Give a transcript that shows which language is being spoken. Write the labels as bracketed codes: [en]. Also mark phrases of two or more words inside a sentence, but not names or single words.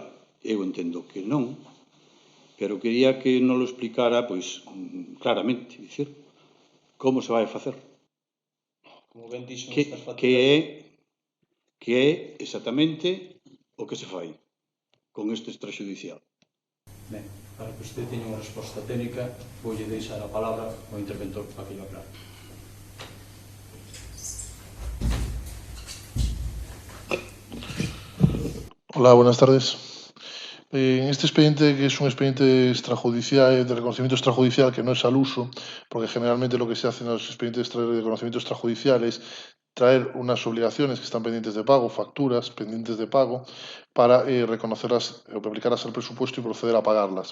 [gl] Eu entendo que non, pero quería que non lo explicara pois claramente, dicir, como se vai a facer. Como ben dixo Que estas facturas... é exactamente o que se fai con este extrajudicial. Ben, para que usted teña unha resposta técnica, voulle deixar a palabra ao interventor para que lo aclare. [es] Hola, buenas tardes. En este expediente, que es un expediente extrajudicial, de reconocimiento extrajudicial, que no es al uso, porque generalmente lo que se hace en los expedientes de reconocimiento extrajudicial es traer unas obligaciones que están pendientes de pago, facturas pendientes de pago, para reconocerlas o aplicarlas al presupuesto y proceder a pagarlas.